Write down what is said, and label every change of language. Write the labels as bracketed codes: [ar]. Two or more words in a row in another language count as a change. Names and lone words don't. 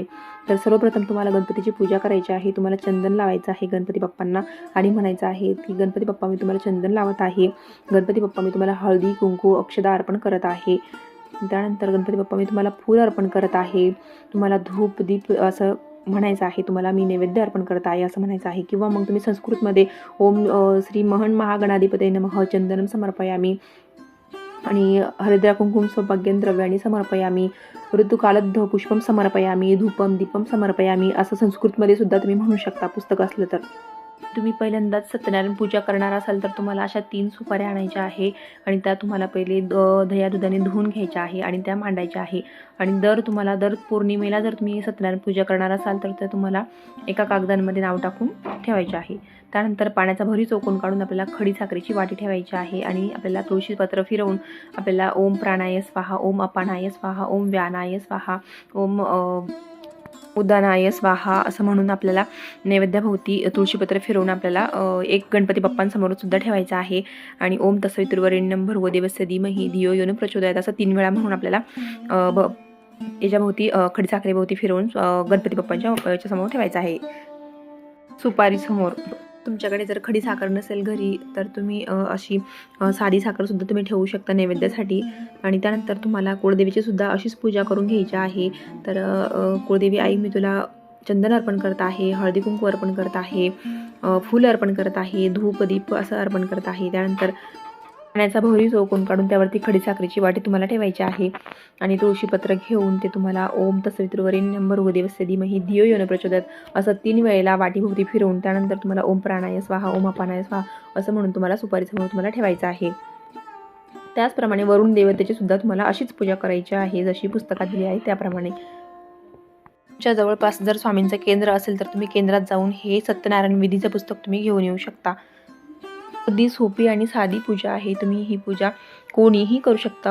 [mr] तर सर्वप्रथम तुम्हाला गणपतीची पूजा करायची आहे. तुम्हाला चंदन लावायचं आहे गणपती बाप्पांना आणि म्हणायचं आहे की गणपती बाप्पा मी तुम्हाला चंदन लावत आहे, गणपती बाप्पा मी तुम्हाला हळदी कुंकू अक्षदा अर्पण करत आहे. त्यानंतर गणपती बाप्पा मी तुम्हाला फूल अर्पण करत आहे, तुम्हाला धूप दीप असं म्हणायचं आहे, तुम्हाला मी नैवेद्य अर्पण करत आहे असं म्हणायचं आहे. किंवा मग तुम्ही संस्कृतमध्ये [sa] ओम श्री महन महागणाधिपतये नमः चंदनम समर्पयामी आणि हरिद्रा कुंकुम सौभाग्यं द्रव्याणी समर्पयामी ऋतुकालद्ध पुष्पम समर्पयामी धूपम दीपम समर्पयामी [mr] असं संस्कृतमध्ये सुद्धा तुम्ही म्हणू शकता पुस्तक असलं तर. तुम्ही पहिल्यांदाच सत्यनारायण पूजा करणार असाल तर तुम्हाला अशा 3 सुपाऱ्या आणायच्या आहे आणि त्या तुम्हाला पहिले दह्या दुधाने धुवून घ्यायच्या आहे आणि त्या मांडायच्या आहे. आणि दर पौर्णिमेला जर तुम्ही सत्यनारायण पूजा करणार असाल तर तुम्हाला एका कागदांमध्ये नाव टाकून ठेवायचे आहे. त्यानंतर पाण्याचा भरी चोकून काढून आपल्याला खडी साखरेची वाटी ठेवायची आहे आणि आपल्याला तुळशीपत्र फिरवून आपल्याला [sa] ओम प्राणाय स्वाहा, ओम अपानाय स्वाहा, ओम व्यानाय स्वाहा, ओम उदानाय स्वाहा [mr] असं म्हणून आपल्याला नैवेद्याभोवती तुळशीपत्र फिरवून आपल्याला एक गणपती बाप्पांसमोर सुद्धा ठेवायचं आहे. आणि [sa] ओम तस्सवितुर्वरेण्यं भर्गो देवस्य धीमहि धियो यो न प्रचोदयात [mr] असं 3 वेळा म्हणून आपल्याला याच्याभोवती खडीसाखरेभोवती फिरवून गणपती बाप्पांच्या याच्यासमोर ठेवायचं आहे सुपारी समोर. तुमच्याकडे जर खडी साखर नसेल घरी तर तुम्ही अशी साधी साखरसुद्धा तुम्ही ठेवू शकता नैवेद्यासाठी. आणि त्यानंतर तुम्हाला कुळदेवीची सुद्धा अशीच पूजा करून घ्यायची आहे. तर कुळदेवी आई मी तुला चंदन अर्पण करत आहे, हळदी कुंकू अर्पण करत आहे, फूल अर्पण करत आहे, धूप दीप असं अर्पण करत आहे. त्यानंतर पाण्याचा भोवरी चौकोन काढून त्यावरती खडी साखरेची वाटी तुम्हाला ठेवायची आहे आणि तुळशीपत्र घेऊन ते तुम्हाला [sa] ओम तत्सवितुर्वरेण्यं भर्गो देवस्य धीमहि धियो यो न प्रचोदयात् [mr] असं 3 वेळेला वाटीभोवती फिरवून त्यानंतर तुम्हाला [sa] ओम प्राणाय स्वाहा, ओम अपानाय स्वाहा [mr] असं म्हणून तुम्हाला सुपारीसमोर तुम्हाला ठेवायचं आहे. त्याचप्रमाणे वरुण देवतेची सुद्धा तुम्हाला अशीच पूजा करायची आहे जशी पुस्तकात दिली आहे त्याप्रमाणे. तुमच्या जवळपास जर स्वामींचं केंद्र असेल तर तुम्ही केंद्रात जाऊन हे सत्यनारायण विधीचं पुस्तक तुम्ही घेऊन येऊ शकता. अगदी सोपी आणि साधी पूजा आहे. तुम्ही ही पूजा कोणीही करू शकता.